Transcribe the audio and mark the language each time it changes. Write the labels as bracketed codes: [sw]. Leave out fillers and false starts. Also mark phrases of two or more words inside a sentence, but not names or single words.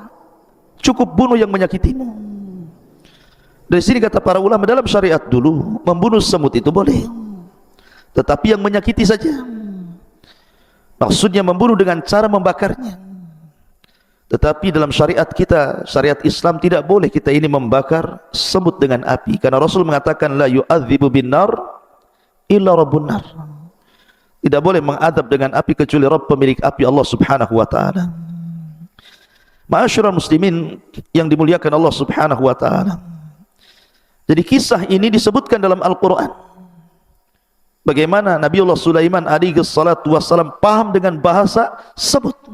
[id] Cukup bunuh yang menyakitimu. Dari sini kata para ulama, dalam syariat dulu membunuh semut itu boleh, tetapi yang menyakiti saja. Maksudnya membunuh dengan cara membakarnya. Tetapi dalam syariat kita, syariat Islam, tidak boleh kita ini membakar semut dengan api, karena Rasul mengatakan [ar] لا يعذب بالنار إلا رب النار. [id] Tidak boleh mengadab dengan api kecuali Rabb pemilik api, Allah [ar] سبحانه وتعالى. معاشر المسلمين [id] yang dimuliakan Allah [ar] سبحانه وتعالى. [id] Jadi kisah ini disebutkan dalam Al-Quran, bagaimana Nabiullah Sulaiman [ar] عليه الصلاة والسلام [id] paham dengan bahasa semut.